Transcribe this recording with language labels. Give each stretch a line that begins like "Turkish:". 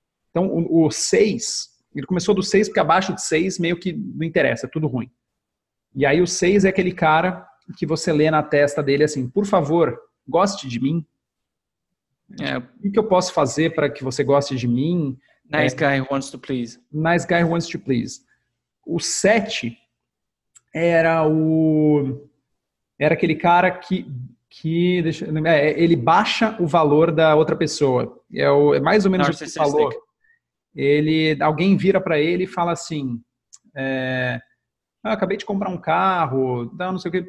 Portuguese: Então, o 6, ele começou do 6, porque abaixo de 6 meio que não interessa, é tudo ruim. E aí o 6 é aquele cara que você lê na testa dele assim, por favor, goste de mim. O que eu posso fazer para que você goste de mim?
English: Nice guy who wants to please. Nice guy who wants to please.
Portuguese: O 7 era aquele cara que ele baixa o valor da outra pessoa. É mais ou menos o que você falou. Alguém vira para ele e fala assim, acabei de comprar um carro, não sei o que.